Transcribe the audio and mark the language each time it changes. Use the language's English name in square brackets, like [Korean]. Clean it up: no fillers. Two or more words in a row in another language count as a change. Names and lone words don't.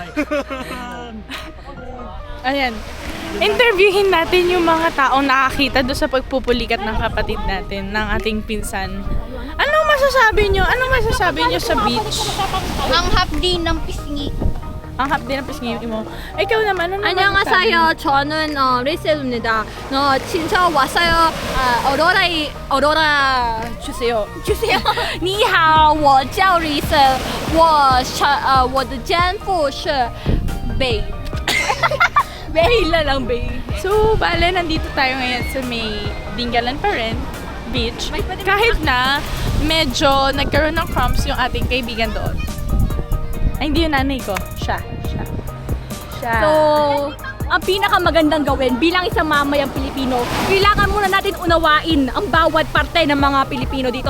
[Filipino] Ayan. Interviewin natin yung mga taong nakakita doon sa pagpupulikat ng kapatid natin, ng ating pinsan. Anong masasabi nyo? Anong masasabi nyo sa beach? Ang hapdi ng pisngi. Ang hapdi ng pisngi mo. Ikaw naman, ano naman [Korean] 안녕하세요. 저는 레이셀입니다. 진짜 왔어요. 어로라 주세요. 주세요. [Chinese] 你好，我叫 Rachel. 我的丈夫是 Bay. [Filipino] Bay lang Bay. So, bale, nandito tayo ngayon sa may Dingalan pa rin, beach. Kahit na medyo nagkaroon ng crumbs yung ating kaibigan doon. Ay, hindi yung nanay ko. Siya. So, ang pinakamagandang gawin bilang isang mamayang Pilipino, kailangan muna natin unawain ang bawat parte ng mga Pilipino dito.